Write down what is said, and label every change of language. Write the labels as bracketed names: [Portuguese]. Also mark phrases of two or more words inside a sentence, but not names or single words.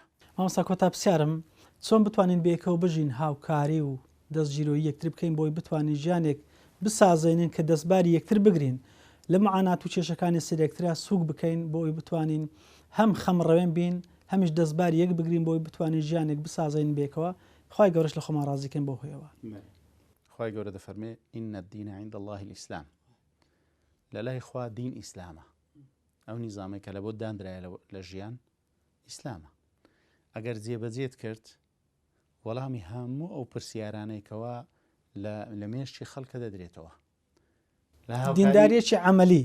[Central Kurdish] مامۆستا کۆتا پرسیارم چۆن بتوانین بێکەوە بژین هاوکاری و دەستگیرۆی یەکتر بکەین بۆی بتوانین ژیانێک بسازێنین کە دەستباری یەکتر بگرین لە معانات و کێشەکانی سەرێکترا سووک بکەین بۆی بتوانین هەم خەمڕەوێن بین هەمیش دەستباری یەک بگرین بۆی بتوانین ژیانێک بسازێن بێکەوە خوای گەورەش لە خۆمان ڕازیکەن بۆ هۆیەوە. خوای گەورە دەفەرمێ [Arabic] ئین الدین عند الله الئیسلام [Central Kurdish] لە لای خوا دین ئیسلامە ئەو نیزامێک کە لە بۆ دانرایە لە ژیان ئیسلامە ئەگەر جێبەجێت کرد وەڵامی هەموو ئەو پرسیارانەیەکەوە لە مێشتی خەڵکە دەدرێتەوە دینداریەکی عەمەلی